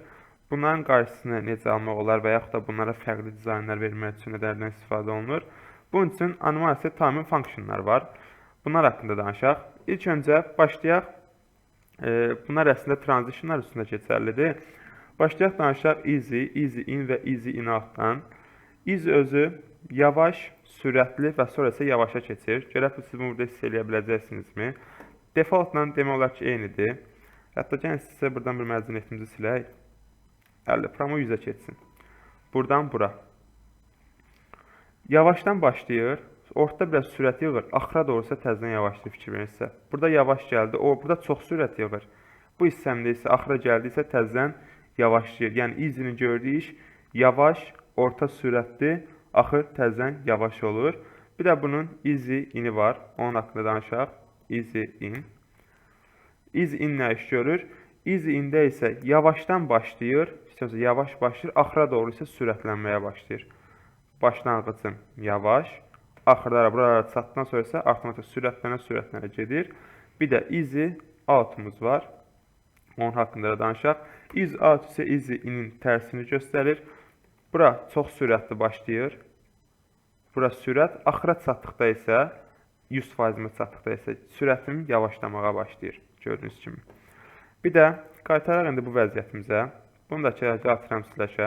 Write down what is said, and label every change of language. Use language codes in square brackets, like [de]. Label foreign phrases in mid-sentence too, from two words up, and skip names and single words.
[az] Bunların qarşısını necə almaq olar və yaxud da bunlara fərqli dizaynlar vermək üçün nələrdən istifadə olunur? Bunun üçün animasiya [en] timing functionlar [az] var. Bunlar haqqında danışaq. İlk öncə başlayaq. Bunlar əslində transitionlar üstündə keçərlidir. Başlayaq danışaq [en] easy, easy in [az] və [en] easy in outdan. [az] Easy özü yavaş, sürətli və sonra isə yavaşa keçir. Görək siz bunu burada hiss eləyə biləcəksinizmi? Defaultla demək olar ki, eynidir. Hətta gəlin sizə buradan bir məzuniyyətimizi silək. 50%-ı 100-ə keçsin. Buradan bura. Yavaşdan başlayır. Ortada biraz sürət yığır. Axıra doğrusa təzədən yavaşlayır fikir verirsə. Burada yavaş gəldi. Burada çox sürət yığır. Bu hissəmdə isə axıra gəldiysə təzədən yavaşlayır. Yəni easy-nin gördüyü iş yavaş, orta sürətli, axır təzədən yavaş olur. Bir də bunun [en] easy in-i [az] var. Onun haqqında danışaq. [en] Easy in. Easy in [az] nə iş görür? [en] Easy in-də [az] isə yavaşdan başlayır. Yavaş başlayır. Axıra doğru isə sürətlənməyə başlayır. Başlanğıcım yavaş. Axırlara buralara çatdıqdan sonra isə avtomatik sürətlənə gedir. Bir də [en] easy out-umuz [az] var. Onun haqqında da danışaq. [en] Easy out [az] isə [en] easy in-in [az] tərsini göstərir. Bura çox sürətli başlayır. Bura sürət. Axıra çatdıqda isə 100%-ə çatdıqda isə sürətim yavaşlamağa başlayır. Gördüyünüz kimi. Bir də qaytaraq indi bu vəziyyətimizə. Bunu da atıram siləkə.